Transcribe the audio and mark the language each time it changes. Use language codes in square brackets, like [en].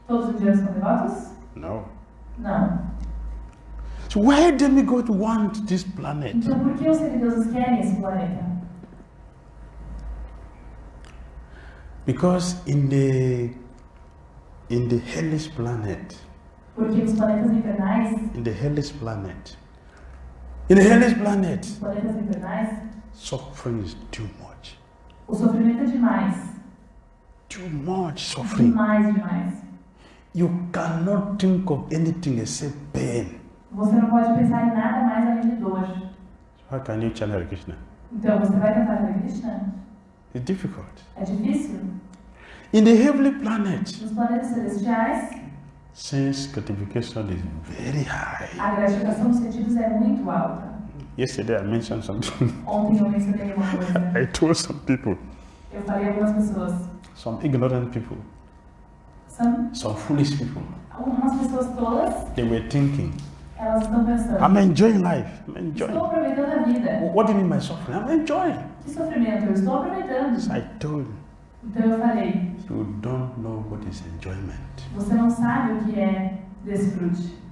[pt] todos os indianos são devotos? [en] No. [pt] Não. [en] So why demigod want this planet? [pt] Então por que os semideuses querem esse planeta? [en] Because in the hellish planet, [pt] Porque os planetas infernais, [en] in the hellish planet, in the hellish planet, [pt] os planetas infernais, [en] suffering is too much. [pt] o sofrimento é demais. [en] Too much suffering. [pt] Demais. [en] You cannot think of anything except pain. [pt] Você não pode pensar em nada mais além de dor. [en] How can you channel Krishna? [pt] Então você vai tentar Hare Krishna? [en] It's difficult. [pt] É difícil. [en] In the heavenly planet, [pt] Nos planetas celestiais, [en] sense gratification is very high. [pt] a gratificação dos sentidos é muito alta. [en] Yesterday I mentioned something. [pt] Ontem eu mencionei uma coisa. [en] I told some people, [pt] Eu falei a algumas pessoas. [en] some ignorant people, [pt] São [en] some foolish people, [pt] algumas pessoas tolas, [en] they were thinking, [pt] elas estão pensando. [en] I'm enjoying life. I'm [pt] Estou [en] enjoying. [pt] aproveitando a vida. [en] What do you mean by suffering? I'm enjoying. [pt] Que sofrimento? Eu estou aproveitando. [en] So I told, [pt] Então eu falei, [en] you don't know what is enjoyment. [pt] você não sabe o que é desfrute.